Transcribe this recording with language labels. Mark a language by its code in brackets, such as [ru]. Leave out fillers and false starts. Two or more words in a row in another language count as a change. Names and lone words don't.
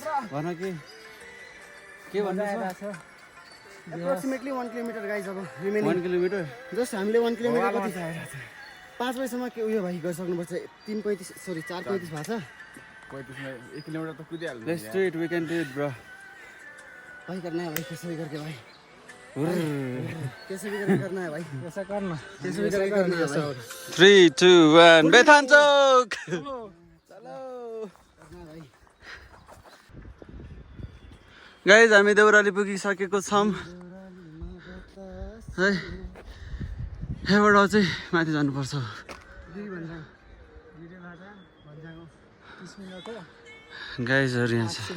[ne] भन के भन्दैछ [en] approximately 1 kilometer guys [ne] अब रिमेनिङ 1 किलोमिटर जस्ट हामीले 1 किलोमिटर कति छ 5 बजीसम्म के उयो भाइ गरिसक्नुपर्छ 3:35 सरी 4:35 भएको छ [hi] 35 में 1 किलोमीटर तो कूद यार [en] let's do it we can do it bro [hi] भाई करना है भाई कैसे भी करके भाई कैसे भी करके करना है भाई कैसा करना कैसे भी करके करना है भाई 3 2 1 बेथान्चोक चलो करना है भाइ [ne] गाइज हामी देउराली पुगिसकेको छौँ है यहाँबाट चाहिँ माथि जानुपर्छ गाइजहरू यहाँ छ